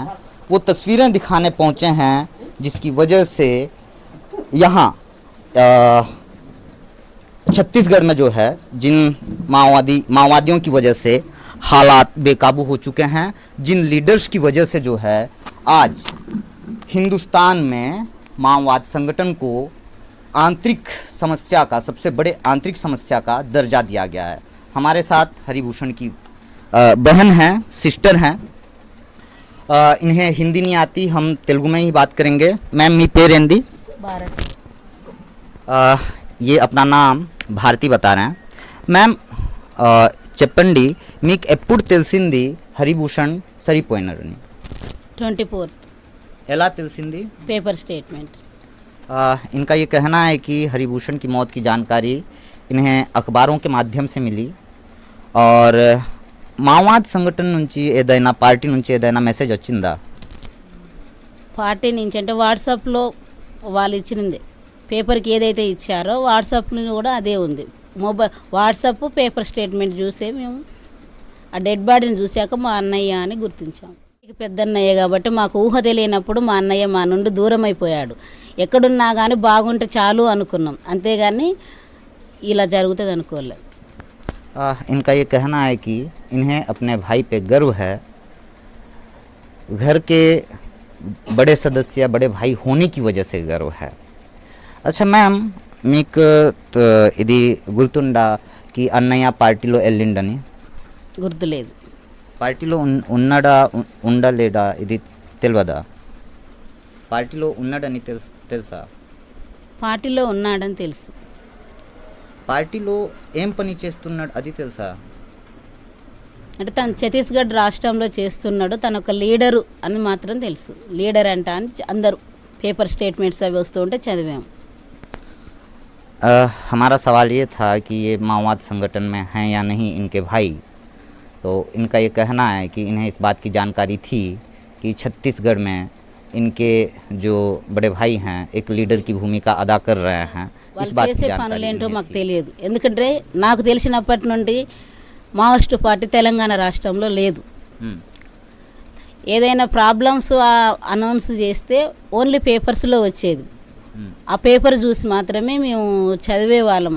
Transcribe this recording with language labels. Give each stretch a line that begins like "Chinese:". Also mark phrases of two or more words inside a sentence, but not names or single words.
Hindi: वो तस्वीरें दिखाने पहुँचे हैं जिसकी वजह से यहाँ छत्तीसगढ़ में जो है जिन माओवादियों की वजह से हालात बेकाबू हो चुके हैं, जिन लीडर्स की वजह से जो है आज हिंदुस्तान में माओवाद संगठन को आंतरिक समस्या का, सबसे बड़े आंतरिक समस्या का दर्जा दिया गया है। हमारे साथ हरिभूषण की बहन हैं, सिस्टर हैं। इन्हें हिंदी नहीं आती, हम तेलुगु में ही बात करेंगे। मैम
Telugu: మీ పేరేంటి
Hindi: ये अपना नाम भारती बता रहे हैं।
Telugu: मैम చెప్పండి, మీకు ఎప్పుడు తెలిసింది హరిభూషణ్ సరిపోయినారని? 24 ఎలా తెలిసింది?
English: paper statement.
Hindi: इनका ये कहना है कि हरिभूषण की मौत की जानकारी इन्हें अखबारों के माध्यम से मिली और
Telugu: మావోవాద్ సంఘటన నుంచి ఏదైనా పార్టీ నుంచి ఏదైనా మెసేజ్ వచ్చిందా? పార్టీ నుంచి అంటే వాట్సాప్లో వాళ్ళు ఇచ్చినది పేపర్కి ఏదైతే ఇచ్చారో వాట్సాప్లో కూడా అదే ఉంది.
English: mobile WhatsApp paper statement
Telugu: చూసే మేము ఆ
English: dead body
Telugu: చూశాక మా అన్నయ్య అని గుర్తించాం. పెద్ద అన్నయ్య కాబట్టి మాకు ఊహ తెలియనప్పుడు మా అన్నయ్య మా నుండి దూరం అయిపోయాడు. ఎక్కడున్నా కానీ బాగుంటే చాలు అనుకున్నాం, అంతేగాని ఇలా జరుగుతుంది అనుకోలేదు.
Hindi: इनका ये कहना है कि इन्हें अपने भाई पे गर्व है, घर के बड़े सदस्य, बड़े भाई होने की वजह से गर्व है. अच्छा मैम,
Telugu: మీకు ఇది గుర్తుందా कि అన్నయ్య పార్టీలో వెళ్ళిండని? గుర్తులేదు. పార్టీలో ఉన్నాడా ఉండలేడా ఇది తెలియదా? పార్టీలో ఉన్నాడని తెలుసా? పార్టీలో ఉన్నాడని తెలుసు. పార్టీలో ఏం పని చేస్తున్నాడు అది తెలుసా? అంటే తను ఛత్తీస్గఢ్ రాష్ట్రంలో చేస్తున్నాడు, తను ఒక లీడరు అని మాత్రం తెలుసు. లీడర్ అంట అని అందరూ
English: paper statements
Telugu: అవి వస్తూ ఉంటే చదివాము.
Hindi: हमारा सवाल ये था कि ये माओवाद संगठन में हैं या नहीं इनके भाई, तो इनका ये कहना है कि इन्हें इस बात की जानकारी थी कि छत्तीसगढ़ में इनके जो बड़े भाई हैं एक लीडर की भूमिका अदा कर रहे हैं। इस
Telugu: వాళ్ళు
Hindi: बात की
Telugu: చేసే
Hindi: जानकारी
Telugu: పనులేంటో
Hindi: मुझे
Telugu: మాకు
Hindi: थी।
Telugu: తెలియదు. ఎందుకంటే నాకు తెలిసినప్పటి నుండి మావోయిస్టు పార్టీ తెలంగాణ రాష్ట్రంలో లేదు. हम्म, ఏదైనా
English: problems announce
Telugu: చేస్తే
English: only papers
Telugu: వచ్చేది. हम्म, ఆ పేపర్ చూసి మాత్రమే మేము చదివే వాళ్ళము.